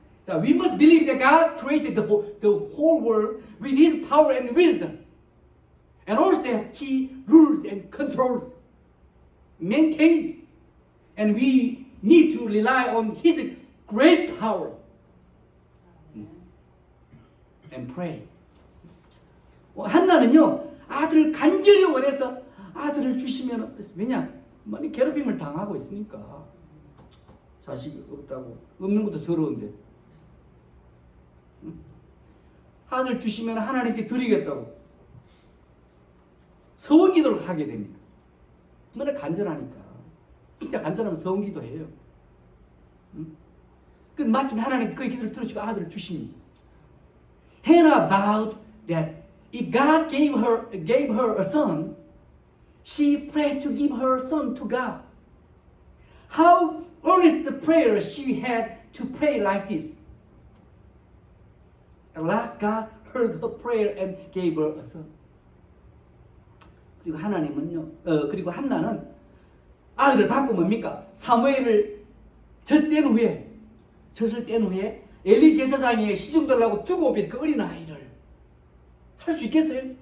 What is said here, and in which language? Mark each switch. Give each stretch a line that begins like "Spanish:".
English: So we must believe that God created the whole world with his power and wisdom. And also that he rules and controls, maintains. And we need to rely on his great power. And pray.
Korean: 한나는요 아들을 간절히 원해서 아들을 주시면 왜냐 많이 괴롭힘을 당하고 있으니까 자식이 없다고 없는 것도 서러운데 아들 주시면 하나님께 드리겠다고 서원기도를 하게 됩니다. 얼마나 간절하니까 진짜 간절하면 서원기도해요. 그 마침 하나님 그 기도를 들으시고 아들을 주십니다.
English: Hannah vowed that if God gave her a son, she prayed to give her son to God. How earnest the prayer she had to pray like this. At last God heard her prayer and gave her a son.
Korean: 그리고 그리고 한나는 아들을 받고 뭡니까? 사무엘을 젖을 뗀 후에 엘리 제사장이 시중들라고 두고 오면 그 어린 아이를 할 수 있겠어요?